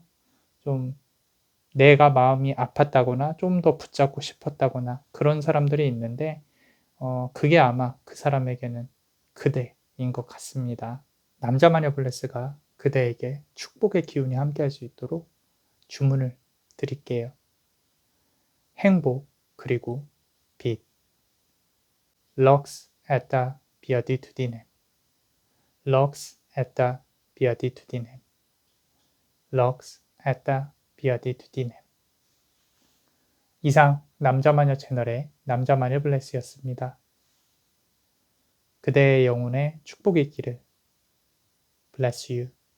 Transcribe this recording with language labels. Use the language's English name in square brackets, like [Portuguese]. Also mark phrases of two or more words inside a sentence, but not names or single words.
[Korean] 좀 내가 마음이 아팠다거나 좀 더 붙잡고 싶었다거나 그런 사람들이 있는데 그게 아마 그 사람에게는 그대인 것 같습니다. 남자 마녀 블레스가 그대에게 축복의 기운이 함께할 수 있도록 주문을 드릴게요. 행복 그리고 빛. [Latin] Lux et beatitudinem. Lux et beatitudinem. Lux et beatitudinem. [Korean] 이상 남자마녀 채널의 남자마녀 블레스였습니다. 그대의 영혼에 축복이 있기를. [English] Bless you.